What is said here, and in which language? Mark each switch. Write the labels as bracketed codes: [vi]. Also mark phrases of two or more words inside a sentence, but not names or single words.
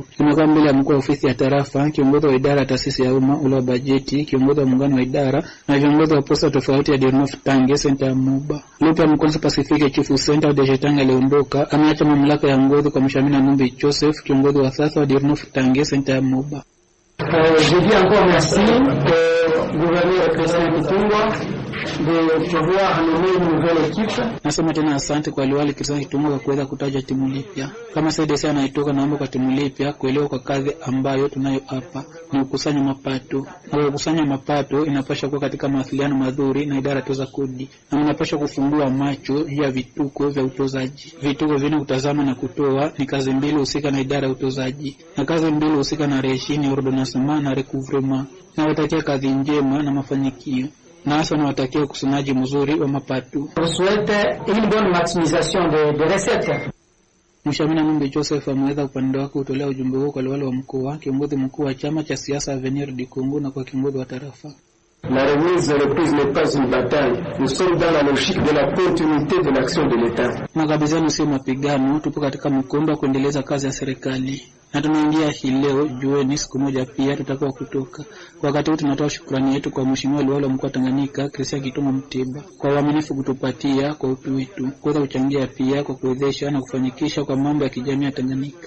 [sw] Kimekuwa mbele ya mkuu wa ofisi ya tarafa, kiongozi wa idara ya taasisi ya umma ule wa bajeti, kiongozi wa muungano wa idara na viongozi wa posta tofauti ya Dejaktange senta ya Moba. Lupa Mkonso Pacific Chief Center Dejaktange aliondoka, ameacha mamlaka ya uongozi kwa Mshamina Numbi Joseph, kiongozi wa sasa wa Dejaktange senta ya Moba. [fr] Je dis encore merci au gouverneur Christian Kitungwa de pouvoir nommer une nouvelle équipe. [sw] Nasema tena asante kwa liwali Christian Kitungwa kwa kuweza kutaja timu mpya. Kama CDC anaitoka, naomba kwa timu mpya kuelewa kwa kazi ambayo tunayo hapa ni kukusanya mapato. Na kukusanya mapato inapaswa kuwa katika mawasiliano mazuri na idara toza kodi. Na inapaswa kufungua macho juu ya vituko vya utozaji. Vituko vina kutazama na kutoa ni kazi mbili husika na idara ya utozaji. Na kazi mbili husika na reshini ordonnancement na recouvrement. Na watakia kazi njema na mafanikio. Na hasa nawatakia ukusanyaji mzuri wa mapato. [fr] Je souhaite une bonne maximisation de recettes. [sw] Mshamina Numbi Joseph ameweza upande wake kutolea ujumbe huo kwa wale wa mkoa, kiongozi mkuu wa chama cha siasa Avenir du Congo na kwa kiongozi wa tarafa. [fr] La remise et reprise n'est pas une bataille. Nous sommes dans la logique de la continuité de l'action de l'État. [sw] Makabizano sio mapigano, tupo katika mkondo wa kuendeleza kazi ya serikali. Na tunaingia hii leo, jueni siku moja pia tutakuwa kutoka. Kwa wakati huu tunatoa shukrani yetu kwa mheshimiwa liwali wa mkoa Tanganyika Christian Kitungwa Mtiba kwa uaminifu kutupatia kwa utu wetu, kuweza kuchangia pia kwa kuwezesha na kufanikisha kwa mambo ya kijamii ya Tanganyika.